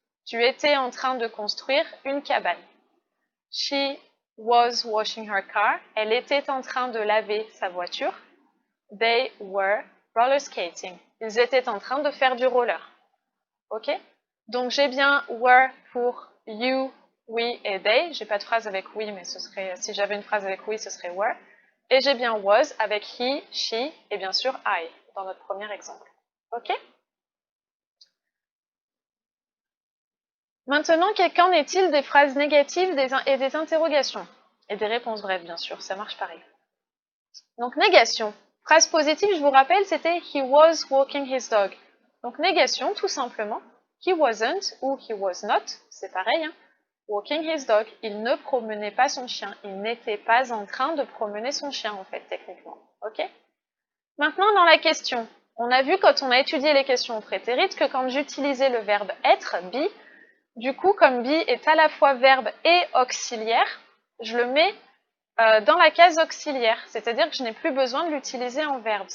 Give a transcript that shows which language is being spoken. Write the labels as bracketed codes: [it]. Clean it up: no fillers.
[fr] Tu étais en train de construire une cabane. [en] She was washing her car. [fr] Elle était en train de laver sa voiture. [en] They were roller skating. [fr] Ils étaient en train de faire du roller. Ok? Donc j'ai bien were pour you, we et they. J'ai pas de phrase avec we, mais si j'avais une phrase avec we, ce serait were. Et j'ai bien was avec he, she et bien sûr I dans notre premier exemple. Ok? Maintenant, qu'en est-il des phrases négatives et des interrogations? Et des réponses brèves, bien sûr, ça marche pareil. Donc négation. Phrase positive, je vous rappelle, c'était [en] he was walking his dog. [fr] Donc négation, tout simplement. [en] He wasn't ou he was not, [fr] c'est pareil. Hein. [en] Walking his dog, [fr] il ne promenait pas son chien. Il n'était pas en train de promener son chien, en fait, techniquement. Ok? Maintenant, dans la question, on a vu quand on a étudié les questions au prétérit que quand j'utilisais le verbe être, be, du coup, comme be est à la fois verbe et auxiliaire, je le mets dans la case auxiliaire, c'est-à-dire que je n'ai plus besoin de l'utiliser en verbe.